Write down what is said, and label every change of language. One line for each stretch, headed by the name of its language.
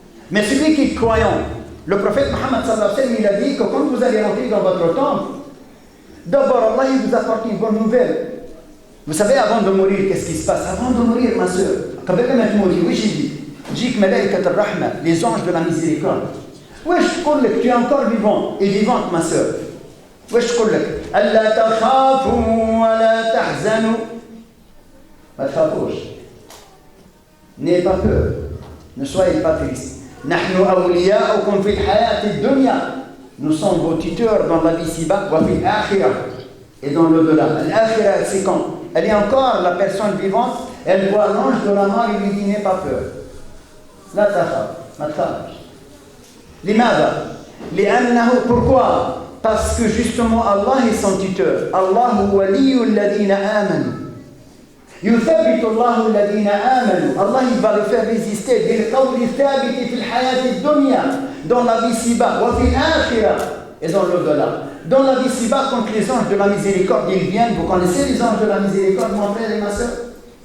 French: Mais celui qui est croyant, le prophète Muhammad sallallahu alayhi wa sallam, il a dit que quand vous allez rentrer dans votre temple, d'abord Allah il vous apporte une bonne nouvelle. Vous savez, avant de mourir, qu'est-ce qui se passe? Avant de mourir, ma soeur, quand même de mourir, oui j'ai dit,
Arabic: Jik malaïkat al-rahma,
French: les anges de la miséricorde.
Arabic: Wesh تقول لك
French: tu es encore vivant et vivante ma sœur.
Arabic: Wesh تقول لك ألا تخافوا ولا تحزنوا. ما تخافوش.
French: N'ayez pas peur. Ne soyez pas tristes.
Arabic: نحن أولياؤكم في الحياة الدنيا.
French: Nous sommes vos tuteurs dans la vie ci-bas
Arabic: وفي الآخرة
French: et dans l'au-delà. L'آخرة c'est quand? Elle est encore la personne vivante. Elle voit l'ange de la mort et lui dit n'aie pas peur.
Arabic: لا تخاف. ما تخافش. لماذا؟ لأنه
French: pourquoi? Parce que justement Allah est son tuteur.
Arabic: Allah ولي الذين آمنوا. يثبت الله الذين آمنوا.
French: Allah il va le faire résister
Arabic: بالقول الثابت في الحياة الدنيا,
French: dans la vie ci-bas,
Arabic: وفي الآخرة,
French: et dans l'au-delà. Dans la vie ci-bas, quand les anges de la miséricorde ils viennent, vous connaissez les anges de la miséricorde, mon frère et ma soeur?